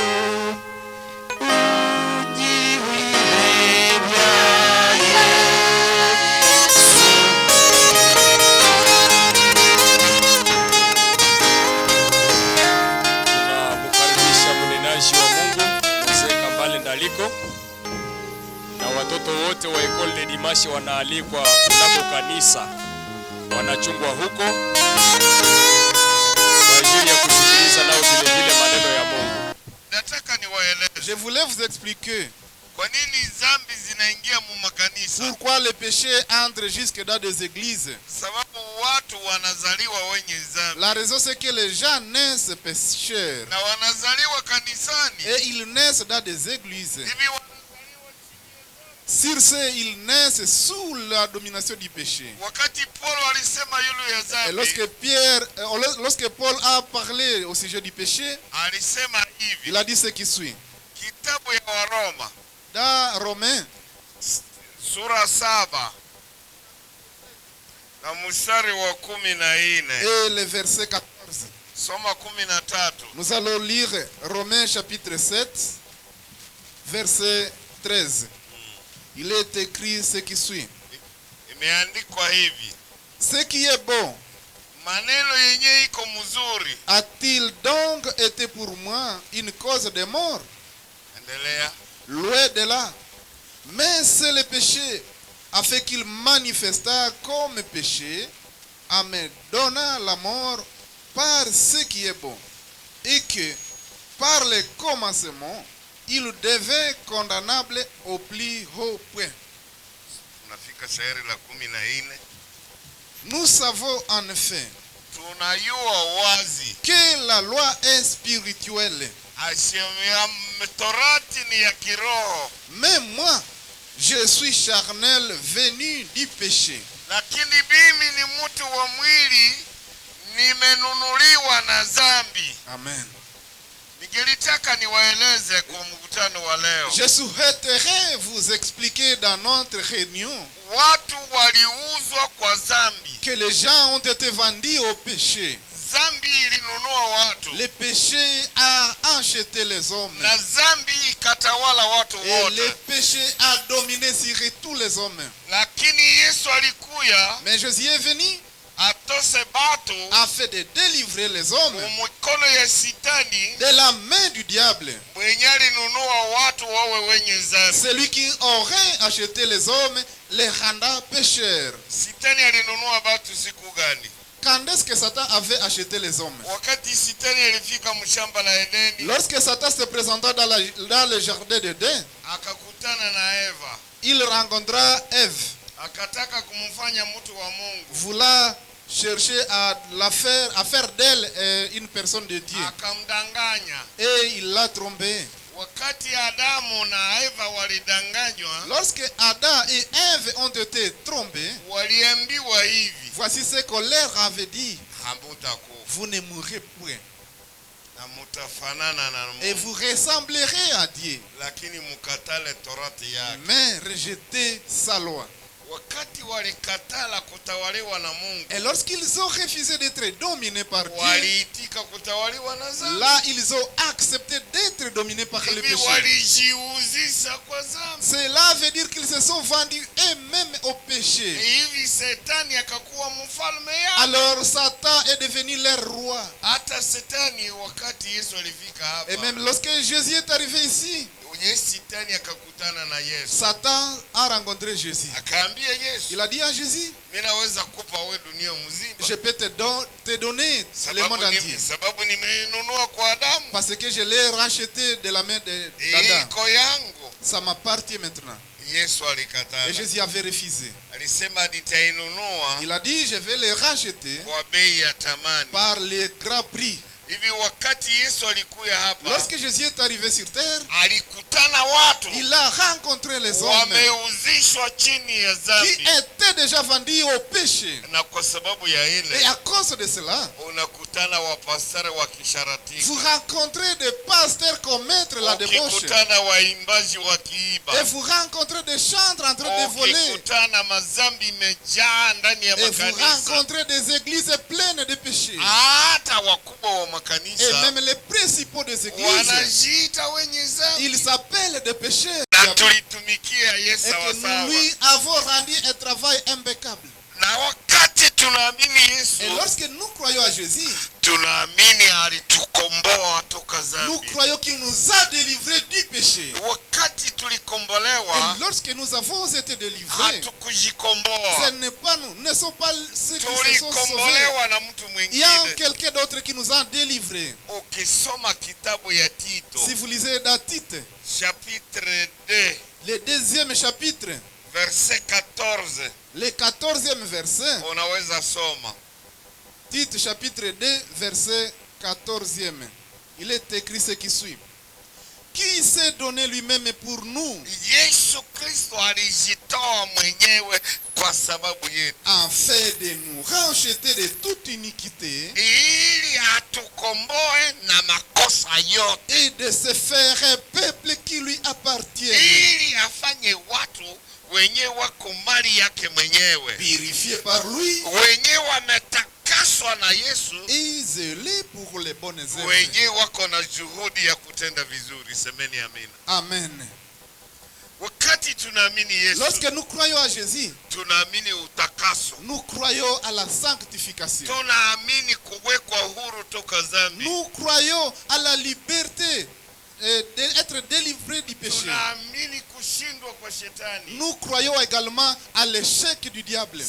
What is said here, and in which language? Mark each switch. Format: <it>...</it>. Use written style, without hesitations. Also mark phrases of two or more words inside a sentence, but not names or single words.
<sw>Tunamkaribisha mnenaji wa Mungu Mzee Kambale Ndaliko, na watoto wote wa</sw> <fr>Ecole de Dimanche</fr> <sw>wanaalikwa kunako kanisa, wanachungwa huko kwa ajili ya kusikiliza nao vile vile maneno ya Mungu. Nataka niwaeleze.</sw> <fr>Je voulais vous expliquer</fr> <sw>Kwa nini dhambi zinaingia mu makanisa?</sw> <fr>pourquoi le péché entre jusque dans des églises.</fr> <sw>Sababu watu wanazaliwa wenye dhambi.</sw> <fr>La raison c'est que les gens naissent pécheurs</fr> <sw>Na wanazaliwa kanisani.</sw> <fr>et ils naissent dans des églises.</fr> <sw>Hivi</sw> <fr>Sur ce, ils naissent sous la domination du péché.</fr> <sw>wakati Paulo alisema yule ya</sw> <fr>Et</fr> <sw>dhambi,</sw> <fr>lorsque Paul a parlé au sujet du péché,</fr> <sw>alisema hivi.</sw> <fr>il a dit ce qui suit.</fr> <sw>Kitabu ya Waroma</sw> <fr>Dans Romains,</fr> <sw>sura 7 na mstari wa 14.</sw> <fr>et le verset 14.</fr> <sw>Soma 13.</sw> <fr>Nous allons lire Romains chapitre 7, verset 13. Il est écrit ce qui suit.</fr> <sw>Imeandikwa hivi.</sw> <fr>Ce qui est bon,</fr> <sw>Maneno yenye iko mzuri.</sw> <fr>a-t-il donc été pour moi une cause de mort?</fr> <sw>Endelea.</sw> <fr>Loin de là. Mais c'est le péché a fait qu'il manifesta comme péché en me donnant la mort par ce qui est bon. Et que par le commencement, il devait condamnable au plus haut point.</fr> <sw>Unafika shairi la 14.</sw> <fr>Nous savons en effet</fr> <sw>Tunayua wazi</sw> <fr>que la loi est spirituelle.</fr> <sw>asiamia torati ni ya kiroho,</sw> <fr>Mais moi, je suis charnel venu du péché.</fr> <sw>lakini mimi ni mtu wa mwili, nimenunuliwa na dhambi. Amen. Ningelitaka niwaeleze kwa mkutano wa leo.</sw> <fr>Je souhaiterais vous expliquer dans notre réunion</fr> <sw>Watu waliuzwa kwa dhambi.</sw> <fr>que les gens ont été vendus au péché.</fr> <sw>Dhambi ilinunua watu.</sw> <fr>Le péché a acheté les hommes.</fr> <sw>Na dhambi ikatawala watu</sw> <fr>Et le</fr> <sw>wote.</sw> <fr>péché a dominé sur tous les hommes.</fr> <sw>Lakini Yesu alikuya</sw> <fr>Mais Jésus est venu</fr> <sw>atose batu</sw> <fr>afin de délivrer les hommes</fr> <sw>mumikono ya sitani</sw> <fr>de la main du diable.</fr> <sw>mwenye alinunua watu wawe wenye dhambi.</sw> <fr>Celui qui aurait acheté les hommes les rendant pécheurs.</fr> <sw>Sitani alinunua batu siku gani?</sw> <fr>Quand est-ce que Satan avait acheté les hommes?</fr> <sw>Wakati sitani alifika mshamba la Edeni,</sw> <fr>Lorsque Satan se présenta dans le jardin d'Éden,</fr> <sw>akakutana na Eva,</sw> <fr>il rencontra Ève,</fr> <sw>akataka kumfanya mtu wa Mungu,</sw> <fr>voulant chercher à faire d'elle une personne de Dieu.</fr> <sw>akamdanganya.</sw> <fr>Et il l'a trompée.</fr> <sw>Wakati Adamu na Eva walidanganywa,</sw> <fr>Lorsque Adam et Ève ont été trompés,</fr> <sw>waliambiwa hivi,</sw> <fr>voici ce qu'on leur avait dit.</fr> <sw>hamutakufa</sw> <fr>Vous ne mourrez point</fr> <sw>na mutafanana na</sw> <fr>et</fr> <sw>Mungu,</sw> <fr>vous ressemblerez à Dieu.</fr> <sw>lakini mukatale torati yake.</sw> <fr>Mais rejetez sa loi.</fr> <sw>Wakati walikatala kutawaliwa na Mungu,</sw> <fr>Et lorsqu'ils ont refusé d'être dominés par Dieu,</fr> <sw>waliitika kutawaliwa na dhambi.</sw> <fr>là ils ont accepté d'être dominés par le</fr> <sw>Hivi</sw> <fr>péché.</fr> <sw>walijiuzisha kwa dhambi.</sw> <fr>Cela veut dire qu'ils se sont vendus eux-mêmes au péché.</fr> <sw>Hivi Shetani akakuwa mfalme yao.</sw> <fr>Alors Satan est devenu leur roi.</fr> <sw>Hata Shetani wakati Yesu alifika hapa,</sw> <fr>Et même lorsque Jésus est arrivé ici,</fr> <sw>Shetani akakutana na Yesu,</sw> <fr>Satan a rencontré Jésus.</fr> <sw>akaambia Yesu,</sw> <fr>Il a dit à Jésus,</fr> <sw>mimi naweza kupa wewe dunia mzima,</sw> <fr>je peux te donner le monde entier.</fr> <sw>sababu nimeinunua kwa Adamu,</sw> <fr>Parce que je l'ai racheté de la main d'Adam.</fr> <sw>iko yangu.</sw> <fr>Ça m'appartient maintenant.</fr> <sw>Yesu</sw> <fr>Et</fr> <sw>alikataa,</sw> <fr>Jésus avait refusé.</fr> <sw>alisema nitainunua</sw> <fr>Il a dit, je vais les racheter</fr> <sw>kwa bei ya tamani.</sw> <fr>par les grands prix.</fr> <sw>Hivi wakati Yesu alikuya hapa,</sw> <fr>Lorsque Jésus est arrivé sur terre,</fr> <sw>alikutana watu</sw> <fr>il a rencontré les hommes</fr> <sw>wameuzishwa chini ya</sw> <fr>qui</fr> <sw>dhambi,</sw> <fr>étaient déjà vendus au péché.</fr> <sw>na kwa sababu ya</sw> <fr>Et</fr> <sw>ile</sw> <fr>à cause de cela,</fr> <sw>unakutana wapastari wa kisharati,</sw> <fr>vous rencontrez des pasteurs commettre la débauche.</fr> <sw>ukikutana waimbaji wakiiba,</sw> <fr>Et vous rencontrez des chantres en train de voler.</fr> <sw>ukikutana mazambi imejaa ndani ya</sw> <fr>Et vous</fr> <sw>makanisa,</sw> <fr>rencontrez des églises pleines de péchés.</fr> <sw>hata wakubwa wa</sw> <fr>Et</fr> <sw>makanisa</sw> <fr>même les principaux des églises,</fr> <sw>wanajiita wenye zambi.</sw> <fr>ils s'appellent des péchés.</fr> <sw>Na tulitumikia Yesu</sw> <fr>Et que nous</fr> <sw>sawasawa.</sw> <fr>lui avons rendu un travail impeccable.</fr> <sw>Na wakati tunaamini</sw> <fr>Et</fr> <sw>Yesu,</sw> <fr>lorsque nous croyons à Jésus,</fr> <sw>tunaamini alitukomboa toka</sw> <fr>nous</fr> <sw>zambi.</sw> <fr>croyons qu'il nous a délivrés du péché.</fr> <sw>Wakati tulikombolewa,</sw> <fr>Et lorsque nous avons été délivrés, ce</fr> <sw>hatukujikomboa,</sw> <fr>n'est pas nous, ne sont pas ceux qui se sont sauvés.</fr> <sw>tulikombolewa na mtu</sw> <fr>Il y a</fr> <sw>mwingine.</sw> <fr>quelqu'un d'autre qui nous a délivrés.</fr> <sw>Ukisoma kitabu ya Tito</sw> <fr>Si vous lisez dans Tite, chapitre 2 le 2e chapitre, verset 14, le 14e verset,</fr> <sw>unaweza soma.</sw> <fr>Tite chapitre 2, verset 14e, il est écrit ce qui suit. Qui s'est donné lui-même pour nous,</fr> <sw>Yesu Kristo alijitoa mwenyewe kwa sababu yetu,</sw> <fr>afin de nous racheter de toute iniquité</fr> <sw>ili atukomboe na makosa yote,</sw> <fr>et de se faire un peuple qui lui appartient,</fr> <sw>ili afanye watu wenyewe wako mali yake mwenyewe,</sw> <fr>purifié par lui</fr> <sw>wenyewe wametakaswa na Yesu,</sw> <fr>et zélé pour les bonnes œuvres.</fr> <sw>wenyewe wako na juhudi ya kutenda vizuri. Semeni amina. Amen. Wakati tunaamini Yesu,</sw> <fr>Lorsque nous croyons à Jésus,</fr> <sw>tunaamini utakaso,</sw> <fr>nous croyons à la sanctification.</fr> <sw>tunaamini kuwekwa huru toka dhambi,</sw> <fr>Nous croyons à la liberté d'être délivré du péché.</fr> <sw>tunaamini kushindwa kwa shetani,</sw> <fr>Nous croyons également à l'échec du diable.</fr>